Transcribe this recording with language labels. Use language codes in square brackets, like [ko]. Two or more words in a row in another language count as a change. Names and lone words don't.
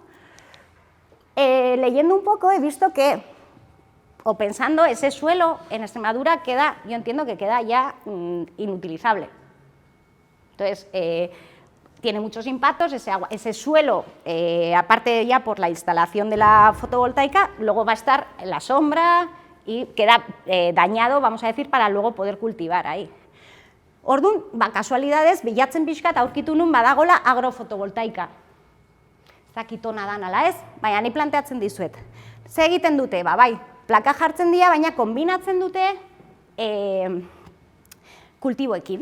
[es] Leyendo un poco he visto que, o pensando, ese suelo en Extremadura queda, yo entiendo que queda ya inutilizable. Entonces, tiene muchos impactos, ese suelo, aparte ya por la instalación de la fotovoltaica, luego va a estar en la sombra y queda dañado, vamos a decir, para luego poder cultivar ahí. [eu] Orduan, kasualidades, bilatzen pixkat aurkitu nun badagola agrofotovoltaika. Ez dakit ona dan ala ez, baina ni planteatzen dizuet. Ze egiten dute? Bai, plaka jartzen dira, baina kombinatzen dute kultiboekin.